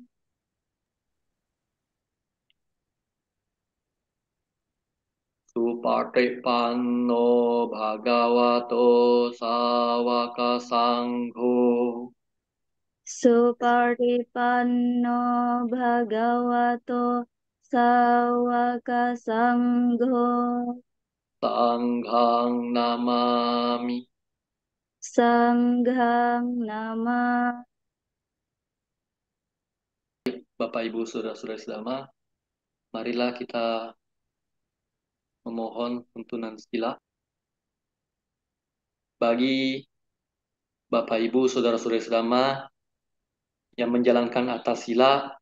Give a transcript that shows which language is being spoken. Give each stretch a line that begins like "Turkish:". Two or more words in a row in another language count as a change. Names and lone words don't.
Pali: Supatipanno Bhagavato Sawaka Sangho Supartipanno Bhagavato Sawaka Sangho. Sanghang Namami. Sanghang Nama.
Indonesian: Bapak Ibu Saudara-saudara sedama, marilah kita memohon tuntunan sila bagi Bapak Ibu Saudara-saudara sedama yang menjalankan atas sila